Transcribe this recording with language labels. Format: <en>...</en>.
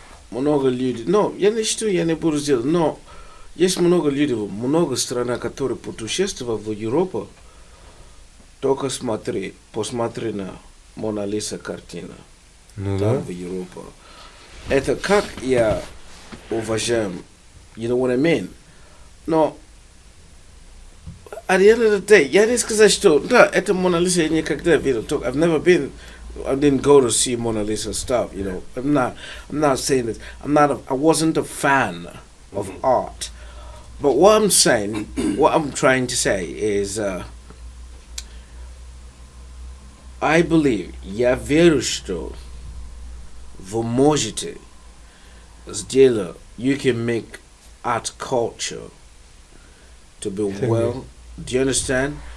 <ru>Много людей. Но я не считаю, я не буду сделать. Но есть много людей, много стран, которые путешествовали в Европу. Только посмотри на Мона Лиса картина. Ну там да. в Европу. Это как я уважаю,</ru> <en>you know what I mean?</en> <ru>Но</ru> <en>at the end of the day,</en> <ru>я не сказать, что да, это Мона Лиса я никогда видел.</ru> <en>I've never been. I didn't go to see Mona Lisa stuff, you know. I'm not saying this. I wasn't a fan of art. But what I'm trying to say is, I believe,</en> <ru>я верю, что вы можете сделать,</ru> <en>you can make art culture to be well, do you understand?</en>